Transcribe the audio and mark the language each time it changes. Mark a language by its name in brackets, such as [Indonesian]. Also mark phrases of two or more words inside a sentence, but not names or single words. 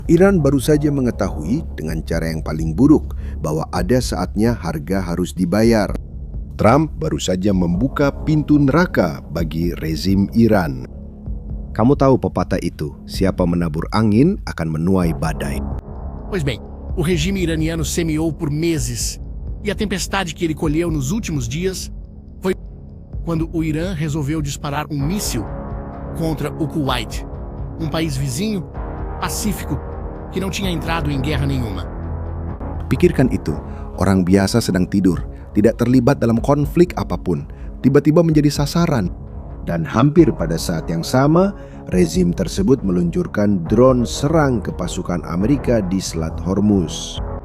[Indonesian] Iran baru saja mengetahui dengan cara yang paling buruk bahwa ada saatnya harga harus dibayar. Trump baru saja membuka pintu neraka bagi rezim Iran. Kamu tahu pepatah itu, siapa menabur angin akan menuai badai. [Portuguese] Pois bem, o regime iraniano semeou por meses, e a tempestade que ele colheu nos últimos dias foi quando o Irã resolveu disparar um míssil contra o Kuwait, um país vizinho, pacífico, que não tinha entrado em guerra nenhuma. [Indonesian] Pikirkan itu, orang biasa sedang tidur, tidak terlibat dalam konflik apapun, tiba-tiba menjadi sasaran. Dan hampir pada saat yang sama, rezim tersebut meluncurkan drone serang ke pasukan Amerika di Selat Hormuz.